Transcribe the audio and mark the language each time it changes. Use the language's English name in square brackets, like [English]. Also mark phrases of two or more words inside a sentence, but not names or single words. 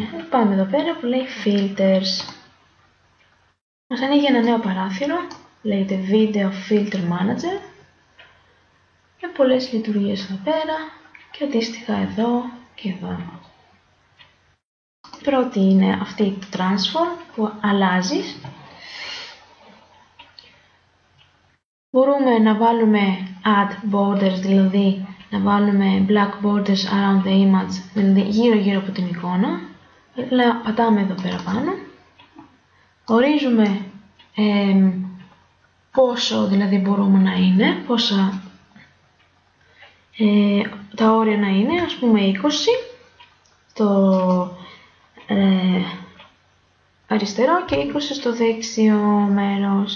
[Greek] Πάμε εδώ πέρα που λέει Filters. Μας ανοίγει ένα νέο παράθυρο, λέγεται Video Filter Manager, με πολλές λειτουργίες εδώ πέρα και αντίστοιχα εδώ και εδώ. Πρώτη είναι αυτή το Transform που αλλάζεις. Μπορούμε να βάλουμε Add Borders, δηλαδή να βάλουμε [English] Black Borders around the image, [Greek] δηλαδή γύρω από την εικόνα. Πατάμε εδώ πέρα πάνω. Ορίζουμε πόσο δηλαδή μπορούμε να είναι, πόσα τα όρια να είναι, ας πούμε 20 στο αριστερό και 20 στο δεξιό μέρος.